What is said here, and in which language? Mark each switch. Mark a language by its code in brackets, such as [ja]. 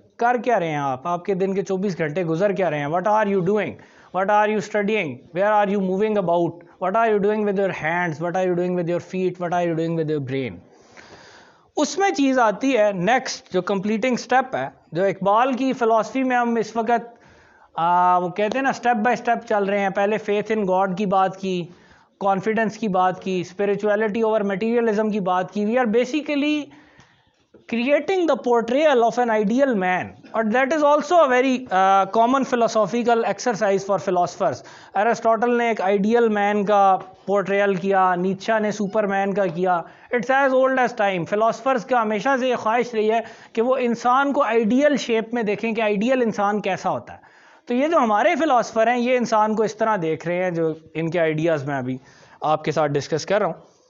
[ur] کر کیا رہے ہیں [en] آپ کے دن کے 24 گھنٹے گزر کیا رہے ہیں, what are you doing, what are you studying, where are you moving about, what are you doing with your hands, what are you doing with your feet, what are you doing with your brain. [ur] اس میں چیز آتی ہے next جو completing step ہے, جو اقبال کی فلسفی میں ہم اس وقت وہ کہتے ہیں نا اسٹیپ بائی اسٹیپ چل رہے ہیں. پہلے فیتھ ان گاڈ کی بات کی, کانفیڈنس کی بات کی, اسپرچویلٹی اوور میٹیریلزم کی بات کی. [en] We are basically creating the portrayal of an ideal man, or that is also a very common philosophical exercise for philosophers. [ur] Aristotle نے ایک ideal man کا portrayal کیا, نیچا نے سپر مین کا کیا. [en] It's as old as time. [ur] philosophers کا ہمیشہ سے یہ خواہش رہی ہے کہ وہ انسان کو ideal shape میں دیکھیں کہ ideal انسان کیسا ہوتا ہے. تو یہ جو ہمارے فلاسفر ہیں یہ انسان کو اس طرح دیکھ رہے ہیں جو ان کے آئیڈیاز میں ابھی آپ کے ساتھ ڈسکس کر رہا ہوں.